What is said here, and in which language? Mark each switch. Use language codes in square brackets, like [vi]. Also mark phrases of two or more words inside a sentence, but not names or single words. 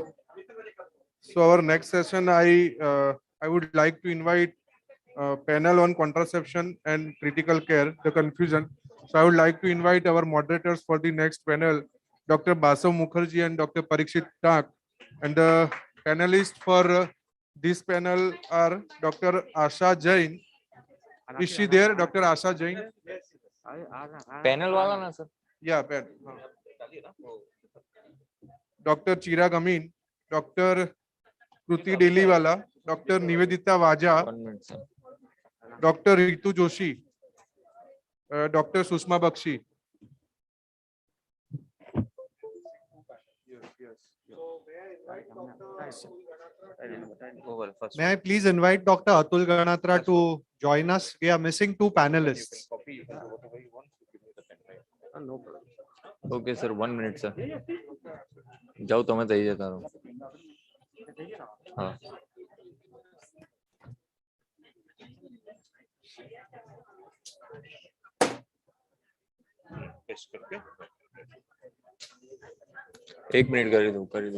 [en] So our next session, I would like to invite panel on contraception and critical care, the confusion. So I would like to invite our moderators for the next panel, Dr. Basav Mukherjee and Dr. Parikshit Tak. And the panelists for this panel are Dr. Asha Jain. Is she there, Dr. Asha Jain? [hi] पैनल वाला ना सर. [en] Yeah, Dr. Chirag Amin, Dr. Kruti Deliwala, Dr. Nivedita Vaja, 1 minute, sir. Dr. Ritu Joshi, Dr. Susma Bakshi. First. May I please invite Dr. Atul Ganatra to join us? We are missing two panelists. No problem. Okay, sir. 1 minute, sir. [hi] जाओ तो मैं दे देता हूँ. हाँ. एक मिनट कर दो.